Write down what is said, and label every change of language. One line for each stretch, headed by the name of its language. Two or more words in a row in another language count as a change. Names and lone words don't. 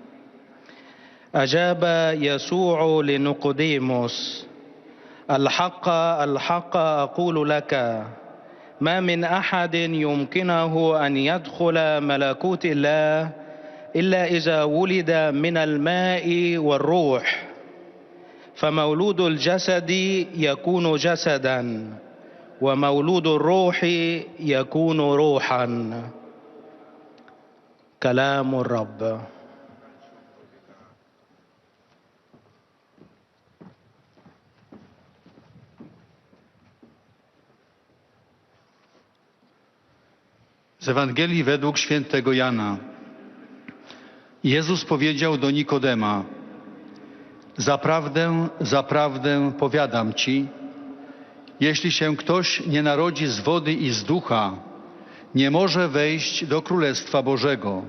Arabic: أجاب يسوع لنيقوديموس: الحق الحق أقول لك، ما من أحد يمكنه أن يدخل ملكوت الله إلا إذا ولد من الماء والروح. فمولود الجسد يكون جسدا، ومولود الروح يكون روحا. كلام الرب.
Polish: Z Ewangelii według świętego Jana. Jezus powiedział do Nikodema: Zaprawdę, zaprawdę powiadam ci, jeśli się ktoś nie narodzi z wody i z ducha, nie może wejść do Królestwa Bożego.